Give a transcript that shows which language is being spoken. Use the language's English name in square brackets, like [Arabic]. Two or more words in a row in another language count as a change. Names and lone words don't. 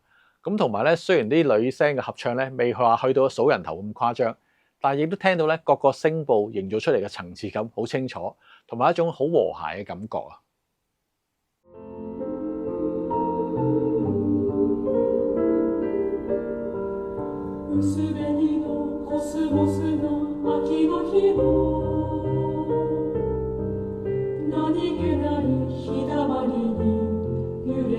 [Cantonese] 咁同埋咧，雖然啲女聲嘅合唱咧未話去到數人頭咁誇張，但係亦都聽到咧各個聲部營造出嚟嘅層次感好清楚，同埋一種好和諧嘅感覺啊。 [Japanese] 薄紅のコスモスの秋の日の何気ない日だまりに